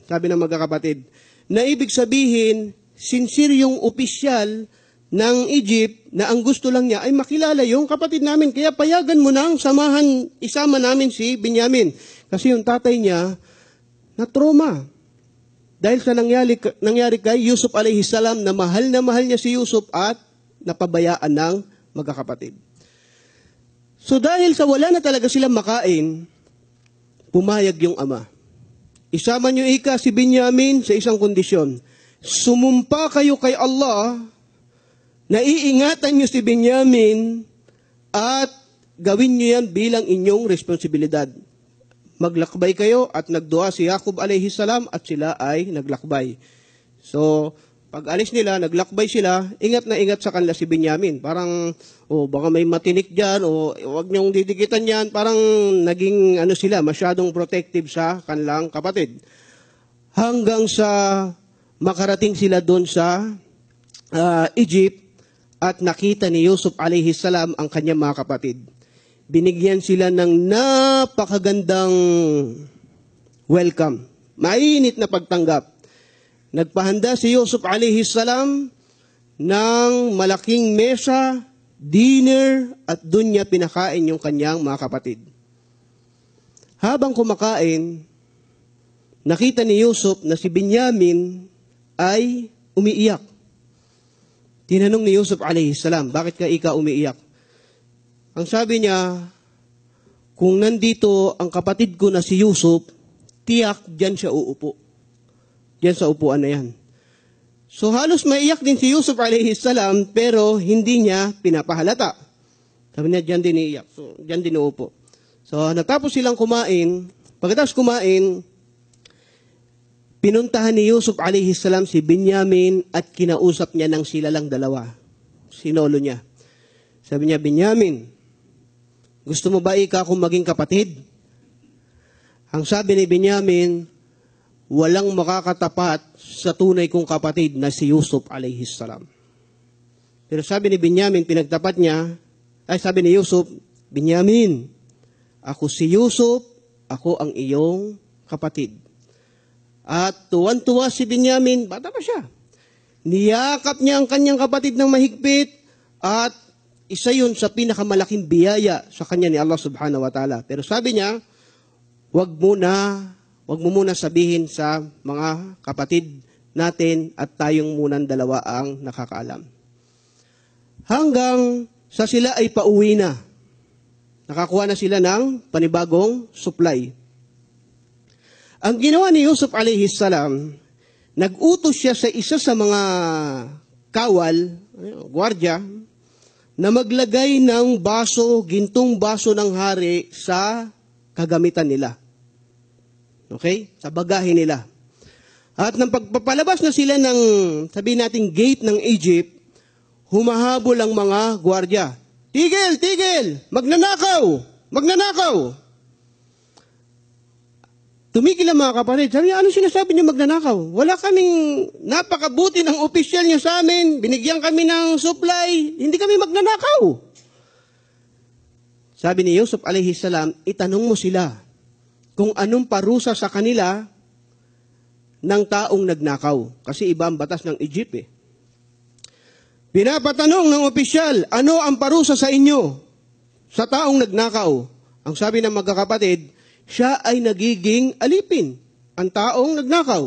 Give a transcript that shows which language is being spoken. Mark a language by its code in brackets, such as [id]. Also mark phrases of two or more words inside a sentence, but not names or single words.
[tl] Sabi ng magkakapatid, na ibig sabihin, sincere yung opisyal ng Egypt na ang gusto lang niya ay makilala yung kapatid namin. Kaya payagan mo nang isama namin si Benyamin. Kasi yung tatay niya na trauma. Dahil sa nangyari kay Yusuf [ar] عليه السلام [tl] na mahal niya si Yusuf at napabayaan ng magkakapatid. So dahil sa wala na talaga silang makain, pumayag yung ama. Isama niyo ika si Benyamin sa isang kondisyon. Sumumpa kayo kay Allah na iingatan niyo si Benyamin at gawin niyo yan bilang inyong responsibilidad. Maglakbay kayo at nagdua si Jacob [ar] عليه السلام [tl] at sila ay naglakbay. So, pag alis nila, naglakbay sila, ingat na ingat sa kanila si Benyamin. Parang, baka may matinik dyan, huwag niyong didikitan yan. Parang naging sila, masyadong protective sa kanilang kapatid. Hanggang sa makarating sila doon sa Egypt, at nakita ni Yusuf [ar] عليه السلام [tl] ang kanyang mga kapatid. Binigyan sila ng napakagandang welcome. Mainit na pagtanggap. Nagpahanda si Yusuf [ar] عليه السلام [tl] ng malaking mesa, dinner, at doon niya pinakain yung kanyang mga kapatid. Habang kumakain, nakita ni Yusuf na si Benyamin ay umiiyak. Tinanong ni Yusuf [ar] عليه السلام, [tl] bakit ka ika umiiyak? Ang sabi niya, kung nandito ang kapatid ko na si Yusuf, tiyak dyan siya uupo. Dyan sa upuan na yan. So halos maiyak din si Yusuf [ar] عليه السلام, [tl] pero hindi niya pinapahalata. Sabi niya, dyan din iiyak. So, dyan din uupo. So natapos silang kumain. Pagkatapos kumain, pinuntahan ni Yusuf [ar] عليه السلام [tl] si Benyamin at kinausap niya ng sila lang dalawa. Sinolo niya. Sabi niya, Benyamin, gusto mo ba ika akong maging kapatid? Ang sabi ni Benyamin, walang makakatapat sa tunay kong kapatid na si Yusuf [ar] عليه السلام. [tl] Pero sabi ni Benyamin, sabi ni Yusuf, Benyamin, ako si Yusuf, ako ang iyong kapatid. At tuwan-tuwa si Benyamin, bata pa siya. Niyakap niya ang kanyang kapatid ng mahigpit at isa yun sa pinakamalaking biyaya sa kanya ni Allah [ar] سبحانه وتعالى. [tl] Pero sabi niya, wag mo muna sabihin sa mga kapatid natin at tayong munang dalawa ang nakakaalam. Hanggang sa sila ay pauwi na. Nakakuha na sila ng panibagong supply. Ang ginawa ni Yusuf [ar] عليه السلام, [tl] nag-utos siya sa isa sa mga kawal, gwardya, na maglagay ng gintong baso ng hari sa kagamitan nila. Okay? Sa bagahe nila. At nang pagpapalabas na sila ng, sabihin natin, gate ng Egypt, humahabol ang mga gwardya. Tigil! Tigil! Magnanakaw! Magnanakaw! Tumigil ang mga kapatid. Sabi niya, ano sinasabi niyo magnanakaw? Wala kaming napakabuti ng opisyal niya sa amin. Binigyan kami ng supply. Hindi kami magnanakaw. Sabi ni Yusuf [ar] عليه السلام, [tl] itanong mo sila kung anong parusa sa kanila ng taong nagnakaw. Kasi iba ang batas ng Egypt eh. Pinapatanong ng opisyal, ano ang parusa sa inyo sa taong nagnakaw? Ang sabi ng magkakapatid, siya ay nagiging alipin, ang taong nagnakaw.